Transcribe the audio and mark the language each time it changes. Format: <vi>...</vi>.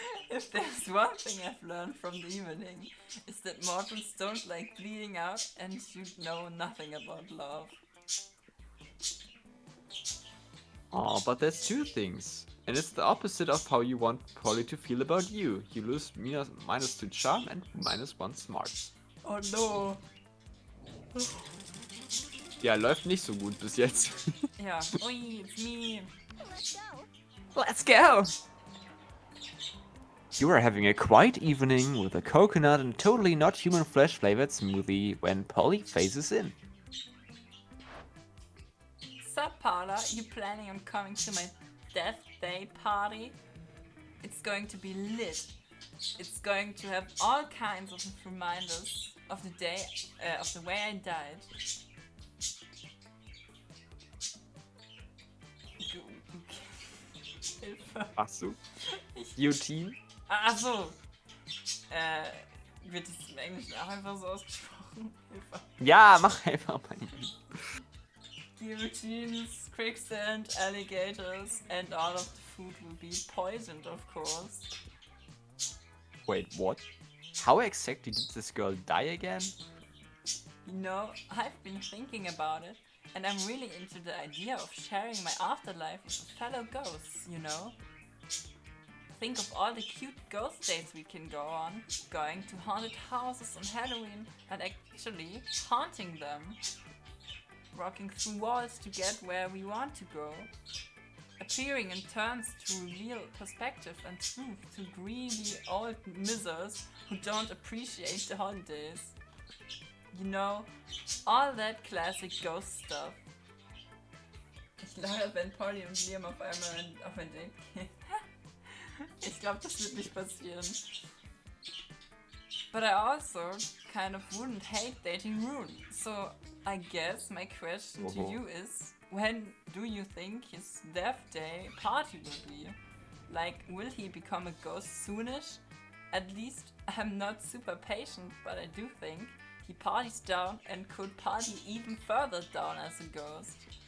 <en>If there's one thing I've learned from the evening, it's that mortals don't like bleeding out and you know nothing about love. Oh, but there's two things. And it's the opposite of how you want Polly to feel about you. You lose -2 charm and -1 smarts. Oh no.</en> <de>Ja, läuft nicht so gut bis jetzt. Ja, ui,</de> <en>it's me. Let's go! You are having a quiet evening with a coconut and totally not human flesh flavored smoothie when Polly phases in. Sup, Paula? You planning on coming to my death day party? It's going to be lit. It's going to have all kinds of reminders of the day, of the way I died.</en> <de>Hilfe. Ach so. Guillotine? Ach so. Wird es im Englischen auch einfach so ausgesprochen? Hilfe. Ja, mach einfach mal.</de> <en>Guillotines, quicksand, alligators, and all of the food will be poisoned, of course. Wait, what? How exactly did this girl die again? You know, I've been thinking about it, and I'm really into the idea of sharing my afterlife with fellow ghosts, you know? Think of all the cute ghost dates we can go on, going to haunted houses on Halloween and actually haunting them. Walking through walls to get where we want to go. Appearing in turns to reveal perspective and truth to greedy old misers who don't appreciate the holidays. You know, all that classic ghost stuff.</en> <de>Ich lache, wenn Polly und Liam auf einmal auf ein Date gehen. Ich glaube, das wird nicht passieren.</de> <en>But I also kind of wouldn't hate dating Rune. So I guess my question to you is, when do you think his death day party will be? Like, will he become a ghost soonish? At least I'm not super patient, but I do think he parties down and could party even further down as a ghost.</en>